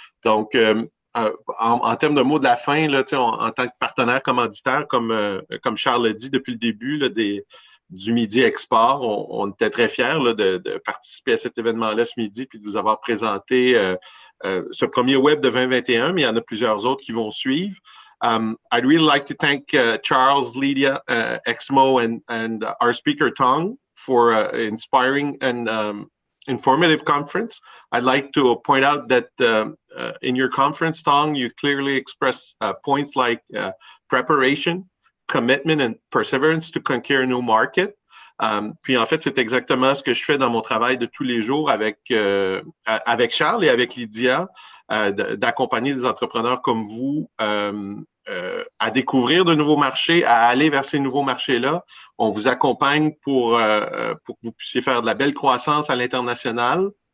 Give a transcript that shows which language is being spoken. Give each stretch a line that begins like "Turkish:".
French: Donc, en termes de mots de la fin, là, en tant que partenaire commanditaire, comme Charles l'a dit depuis le début du Midi Export, on était très fiers là, de participer à cet événement-là ce midi puis de vous avoir présenté ce premier web de 2021, mais il y en a plusieurs autres qui vont suivre.
English: I'd really like to thank Charles, Lydia, Exmo, and our speaker, Tong, for inspiring and informative conference. I'd like to point out that in your conference, Tong, you clearly express points like preparation, commitment and perseverance to conquer a new market.
French: Puis en fait, c'est exactement ce que je fais dans mon travail de tous les jours avec Charles et avec Lydia, d'accompagner des entrepreneurs comme vous à découvrir de nouveaux marchés, à aller vers ces nouveaux marchés-là. On vous accompagne pour que vous puissiez faire de la belle croissance à l'international.